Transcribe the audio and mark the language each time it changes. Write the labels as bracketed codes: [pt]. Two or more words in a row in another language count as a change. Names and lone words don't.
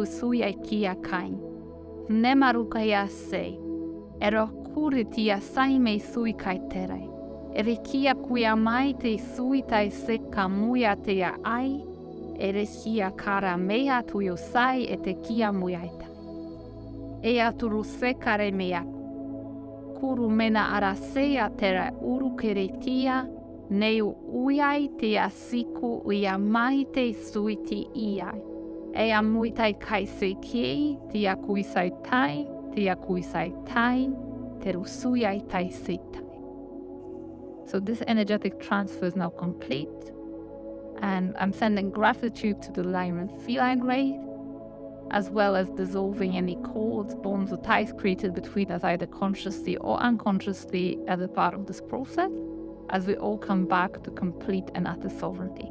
[en] suia kia kai nemaru kaya se era kuri tia sai me sui kai tere ere kia kuia mai te sui tai se kamuia te ai ere kia kara mea tuyo sai e te kia muiaita e aturu se kare mea kuru mena ara sea tera uru kere tia neu uiai te asiku uia mai te suiti iai. E a muitai kai se kiei, te a kui sai tai, te a kui sai tai, te rusuiai tai se tai. So this energetic transfer is now complete. And I'm sending gratitude to the Lyran Feline race as well as dissolving any cords, bonds, or ties created between us either consciously or unconsciously as a part of this process, as we all come back to complete and utter sovereignty.